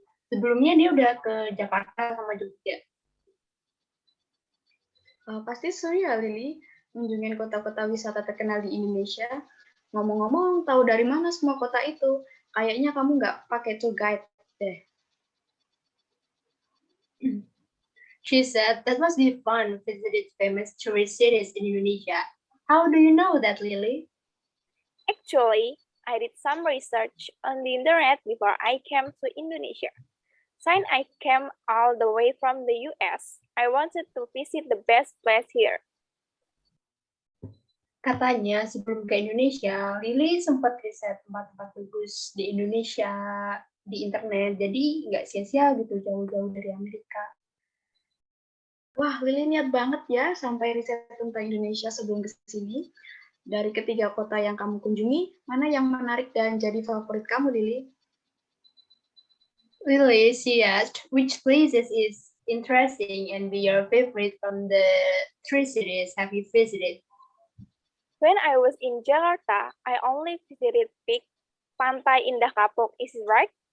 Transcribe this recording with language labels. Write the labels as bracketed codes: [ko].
[id] Sebelumnya dia udah ke Jakarta sama Jogja. Pasti seru ya Lily, mengunjungi kota-kota wisata terkenal di Indonesia. Ngomong-ngomong, tahu dari mana semua kota itu? Kayaknya kamu nggak pakai tour guide deh. [en] She said that must be fun visiting famous tourist cities in Indonesia. How do you know that, Lily? Actually, I did some research on the internet before I came to Indonesia. Since I came all the way from the US, I wanted to visit the best place here. [id] Katanya sebelum ke Indonesia, Lily sempat riset tempat-tempat bagus di Indonesia di internet, jadi nggak sia-sia gitu jauh-jauh dari Amerika. Wah, Lily niat banget ya sampai riset tentang Indonesia sebelum ke sini. Dari ketiga kota yang kamu kunjungi, mana yang menarik dan jadi favorit kamu, Lily? [en] Lily, she asked, which places is interesting and be your favorite from the 3 cities have you visited? When I was in Jakarta, I only visited big Pantai Indah Kapuk, is it right?